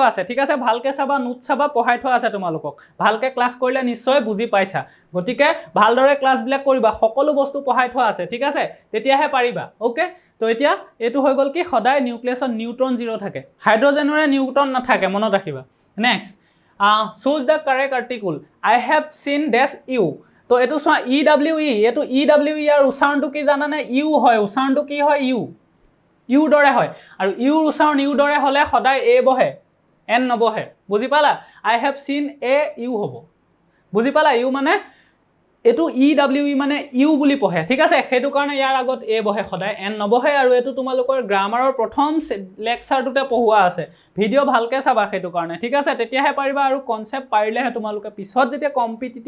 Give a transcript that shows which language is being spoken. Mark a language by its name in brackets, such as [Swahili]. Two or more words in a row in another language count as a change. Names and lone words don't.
[Assamese] আছে ঠিক আছে ভালকে চাবা নোট চাবা পঢ়াই থোৱা আছে তোমালোকক ভালকে ক্লাস কৰিলে নিশ্চয় বুজি পাইছা গতিকে ভালদৰে ক্লাস বিলাক কৰিবা সকলো বস্তু পঢ়াই থোৱা আছে ঠিক আছে তেতিয়াহে পাৰিবা ওকে তো এতিয়া এটো হৈ গল কি সদায় নিউক্লিয়াছত নিউট্ৰন 0 থাকে হাইড্ৰজেনৰে নিউট্ৰন নাথাকে মনত ৰাখিবা নেক্সট [English] choose the correct article I have seen dash you [Assamese] তো এটো চোৱা EWE এটো EWE আর উচ্চাৰণটো কি জানানে ইউ হয় উচ্চাৰণটো কি হয় ইউ দৰে হয় আৰু ইউ উচ্চাৰণ ইউ দৰে হলে সদায় এ বহে এন নবহে বুজি পালা [English] I have seen a [Assamese] ইউ হ'ব বুজি পালা ইউ মানে এটো EWE মানে ইউ বুলি পঢ়ে ঠিক আছে হেতু কাৰণে ইয়াৰ আগত এ বহে সদায় এন নবহে আৰু এটো তোমালোকৰ গ্ৰামাৰৰ প্ৰথম লেকচাৰটোতে পঢ়ুৱা আছে ভিডিও ভালকে চাবা হেতু কাৰণে ঠিক আছে তেতিয়াহে পাৰিবা আৰু কনসেপ্ট পাৰিলেহে তোমালোকে পিছত যেতিয়া কম্পিটিটিভ